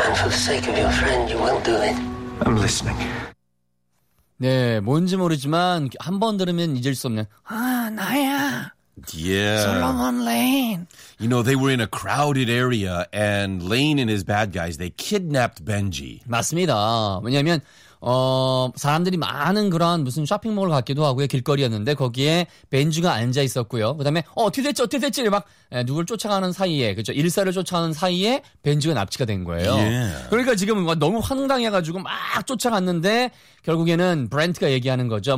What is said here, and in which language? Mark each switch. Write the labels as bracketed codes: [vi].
[en] And for the sake of your friend, you will do it. I'm listening. [ko] 네, 뭔지 모르지만 한 번 들으면 잊을 수 없는 아, 나야. [en] Yeah. Solomon Lane. You know, they were in a crowded area and Lane and his bad guys, they kidnapped Benji. [ko] 맞습니다. 왜냐면 사람들이 많은 그런 무슨 쇼핑몰 같기도 하고요. 길거리였는데 거기에 벤지가 앉아 있었고요. 그다음에 어떻게 됐지? 막 누굴 쫓아가는 사이에 그렇죠. 일사를 쫓아가는 사이에 벤지가 납치가 된 거예요. [en] Yeah. [ko] 그러니까 지금 막 너무 황당해 가지고 막 쫓아갔는데 결국에는 브렌트가 얘기하는 거죠.